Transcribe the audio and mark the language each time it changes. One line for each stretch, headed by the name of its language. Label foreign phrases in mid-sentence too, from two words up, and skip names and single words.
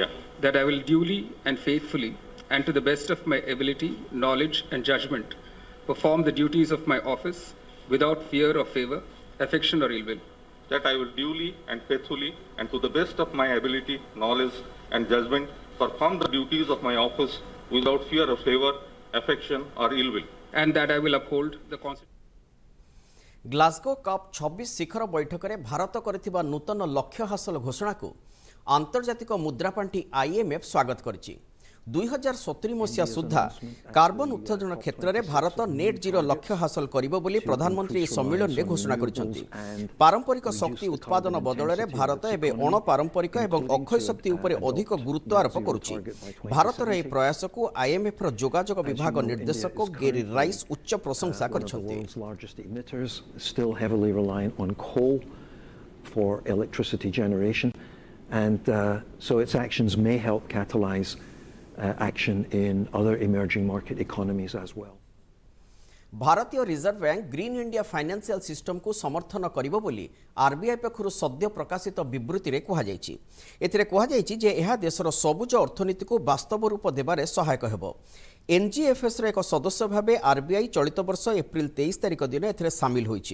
English: That I will duly and faithfully and to the best of my ability, knowledge and judgment perform the duties of my office without fear or favor, affection or ill will. That I will duly and faithfully and to the best of my ability, knowledge and judgment perform the duties of my office without fear of favor, affection, or ill will. and that I will uphold the Constitution.
Odia: ଗ୍ଲାସ୍ଗୋ କପ୍ 26 ଶିଖର ବୈଠକରେ ଭାରତ କରିଥିବା ନୂତନ ଲକ୍ଷ୍ୟ ହାସଲ ଘୋଷଣାକୁ ଆନ୍ତର୍ଜାତିକ ମୁଦ୍ରାପାଣ୍ଠି IMF ସ୍ୱାଗତ କରିଛି। 2070 ମସିହା ସୁଦ୍ଧା କାର୍ବନ ଉତ୍ସର୍ଜନ କ୍ଷେତ୍ରରେ ଭାରତ
English: net zero
Odia: ଲକ୍ଷ୍ୟ ହାସଲ କରିବ ବୋଲି ପ୍ରଧାନମନ୍ତ୍ରୀ ଏହି ସମ୍ମିଳନୀରେ ଘୋଷଣା କରିଛନ୍ତି। ପାରମ୍ପରିକ ଶକ୍ତି ଉତ୍ପାଦନ ବଦଳରେ ଭାରତ ଏବେ ଅଣପାରମ୍ପରିକ ଏବଂ ଅକ୍ଷୟ ଶକ୍ତି ଉପରେ ଅଧିକ ଗୁରୁତ୍ୱ ଆରୋପ କରୁଛି। ଭାରତର ଏହି ପ୍ରୟାସକୁ IMFର ଯୋଗାଯୋଗ ବିଭାଗ ନିର୍ଦ୍ଦେଶକ ଗେରି ରାଇସ୍ ଉଚ୍ଚ ପ୍ରଶଂସା କରିଛନ୍ତି।
English: So its actions may help catalyze action in other emerging market economies as well.
Odia: ଭାରତୀୟ ରିଜର୍ଭ ବ୍ୟାଙ୍କ
English: green India financial systemକୁ
Odia: ସମର୍ଥନ କରିବ ବୋଲି RBI ପକ୍ଷରୁ ସଦ୍ୟ ପ୍ରକାଶିତ ବିବୃତ୍ତିରେ କୁହାଯାଇଛି। ଏଥିରେ କୁହାଯାଇଛି ଯେ ଏହା ଦେଶର ସବୁଜ ଅର୍ଥନୀତିକୁ ବାସ୍ତବ ରୂପ ଦେବାରେ ସହାୟକ ହେବ। NGFSର ଏକ ସଦସ୍ୟ ଭାବେ RBI ଚଳିତ ବର୍ଷ ଏପ୍ରିଲ 23 ତାରିଖ ଦିନ ଏଥିରେ ସାମିଲ ହୋଇଛି।